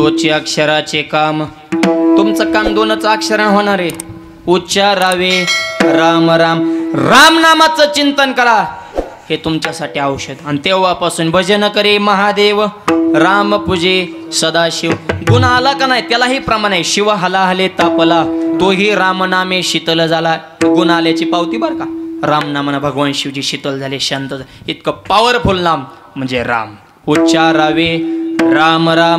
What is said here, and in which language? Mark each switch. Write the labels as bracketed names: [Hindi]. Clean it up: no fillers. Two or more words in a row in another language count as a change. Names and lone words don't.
[Marathi] अक्षराचे काम. तुमचं काम 2च अक्षराने होणार आहे. उच्चारावे राम राम. राम नामाचं चिंतन करा, हे तुमच्यासाठी औषध. आणि तेव्हापासून भजन करे महादेव, राम पूजे सदाशिव. गुण आला का नाही त्यालाही प्रमाण आहे. शिव हला हले तापला, तोही राम नामे शीतल झाला. गुण आल्याची पावती बर का. राम नामानं भगवान शिवजी शीतल झाले, शांत झाले. इतकं पॉवरफुल नाम म्हणजे राम. उच्चारावे राम राम.